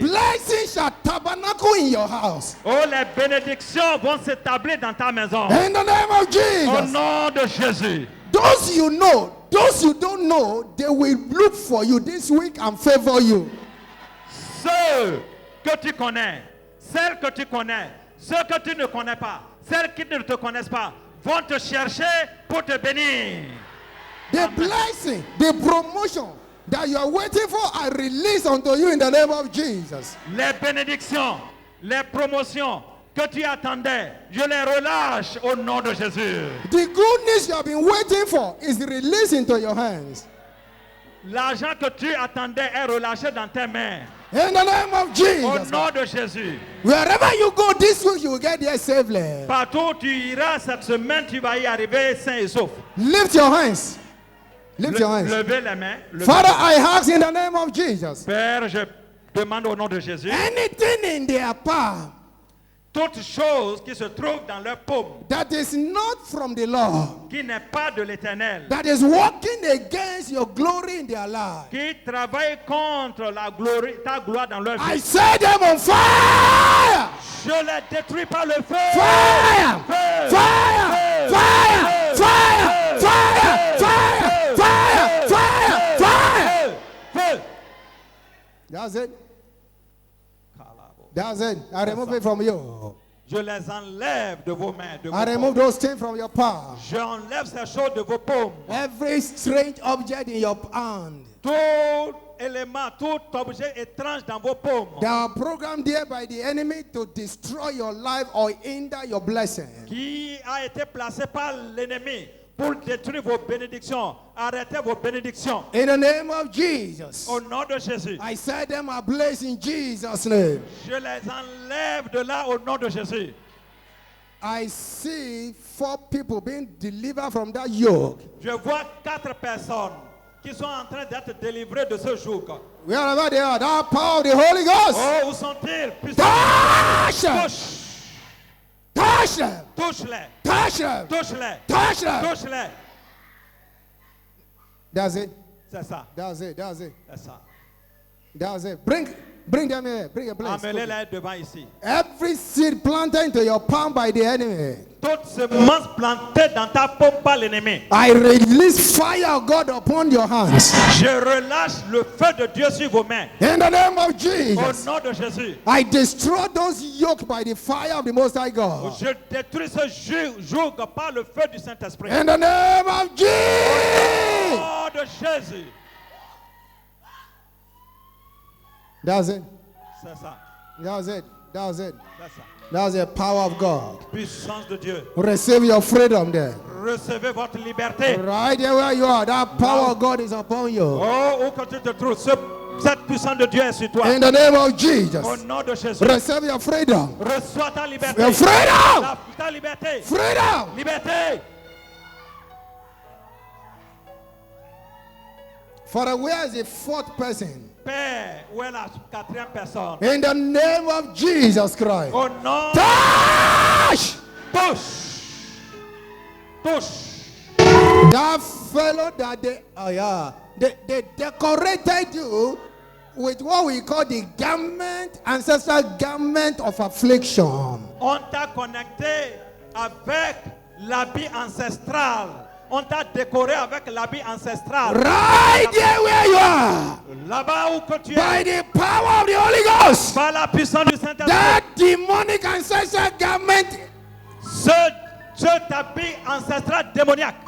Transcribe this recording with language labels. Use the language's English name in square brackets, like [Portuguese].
[English] Blessings shall tabernacle in your house. [French] Oh, les bénédictions vont s'établir dans ta maison. [English] In the name of [French] Au [English] Jesus. [French] nom de Jésus. [English] Those you know, those you don't know, they will look for you this week and favor you. [French] Ceux que tu connais, celles que tu connais, ceux que tu ne connais pas, celles qui ne te connaissent pas, vont te chercher pour te bénir. [English] The blessing, the promotion that you are waiting for, I release unto you in the name of Jesus. [French] Les bénédictions, les promotions que tu attendais, je les relâche au nom de Jésus. [English] The goodness you have been waiting for is released into your hands. [French] L'argent que tu attendais est relâché dans tes mains. [English] In the name of [French] Au [English] Jesus. [French] nom de Jésus. [English] Wherever you go this week, you will get there safely. [French] Partout où tu iras cette semaine, tu vas y arriver sain et sauf. [English] Lift your hands. Lift your hands. [French] Levez les mains. [English] Father, I ask in the name of Jesus. [French] Père, je demande au nom de Jésus. [English] Anything in their palm [French] Toute chose qui se trouve dans leur paume, [English] that is not from the Lord, [French] qui n'est pas de l'Éternel, [English] that is working against your glory in their life, [French] qui travaille contre la gloire, ta gloire dans leur [English] I [French] vie, [English] set them on fire. [French] je les détruis par le feu. [English] Fire! [French] Feu! [English] Fire! [French] Feu! [English] Fire! [French] Feu! [English] Fire! [French] Feu! [English] Fire! [French] Feu! [English] Fire! Fire! Fire! Fire! [French] Feu! [English] That's it. That's it. I remove it from you. [French] Je les enlève de vos mains, de vos [English] I remove [French] paumes. [English] those things from your palm. [French] J'enlève ces choses de vos paumes. [English] Every strange object in your hand [French] Tout élément, tout objet étrange dans vos paumes, [English] that are programmed there by the enemy to destroy your life or hinder your blessing. [French] qui a été placé par l'ennemi pour détruire vos bénédictions, arrêter vos bénédictions. [English] In the name of Jesus, [French] Au nom de Jésus, [English] I set them ablaze in Jesus' name. [French] je les enlève de là au nom de Jésus. [English] I see 4 people being delivered from that yoke. [French] Je vois 4 personnes qui sont en train d'être délivrées de ce joug. [English] Wherever they are, that power of the Holy Ghost. [French] Oh, où sont-ils? Puissance. [English] Touch them! [French] Touche, [English] Touch them! [French] touche-les, [English] Touch them! [French] touche-les, [English] Touch them! [French] touche-les. [English] That's it. [French] C'est ça, [English] That's it. That's it. [French] c'est ça. [English] That's it. Bring them here. Bring a place. [French] Amenez-les devant ici. [English] Every seed planted into your palm by the enemy, [French] Toute semence plantée dans ta paume par l'ennemi, [English] I release fire of God upon your hands. [French] je relâche le feu de Dieu sur vos mains. [English] In the name of [French] Au [English] Jesus, [French] nom de Jésus, [English] I destroy those yokes by the fire of the Most High God. [French] je détruis ce joug par le feu du Saint-Esprit. [English] In the name of [French] Au [English] Jesus. [French] nom de Jésus. [English] That's it. [French] C'est ça, [English] That's it. That's it. [French] c'est ça. [English] That's the power of God. [French] Puissance de Dieu. [English] Receive your freedom there. [French] Recevez votre liberté. [English] Right there where you are, that power of God is upon you. [French] Oh, où que tu te trouves, cette puissance de Dieu est sur toi. [English] In the name of [French] Au [English] Jesus, [French] nom de Jésus. [English] receive your freedom. [French] Reçois ta liberté. [English] Your freedom! [French] Ta liberté. [English] Freedom! [French] Liberté. [English] Father, where is the 4th person? [French] Père, où est la 4e personne? [English] In the name of Jesus Christ. [French] Au nom. [English] Touch! [French] Touche. Touche. [English] That fellow that they decorated you with what we call the garment, ancestral garment of affliction. [French] On t'a connecté avec l'habit ancestral. On t'a décoré avec l'habit ancestral. [English] Right there where you are, [French] Là-bas où que tu [English] by [French] es, [English] the power of the Holy Ghost, [French] par la puissance du Saint-Esprit, [English] that demonic ancestral garment [French] ce habit ancestral démoniaque